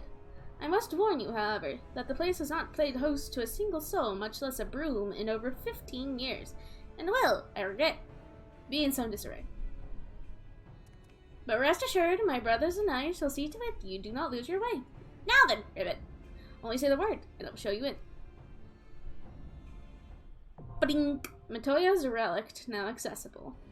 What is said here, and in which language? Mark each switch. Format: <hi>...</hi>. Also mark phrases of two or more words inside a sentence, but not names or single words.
<en>I must warn you, however, that the place has not played host to a single soul, much less a broom, in over 15 years, and will, I regret, be in some disarray. But rest assured, my brothers and I shall see to it you do not lose your way. Now then, Ribbit, only say the word, and I will show you in. Ba-ding! Matoya's Relict now accessible.</en>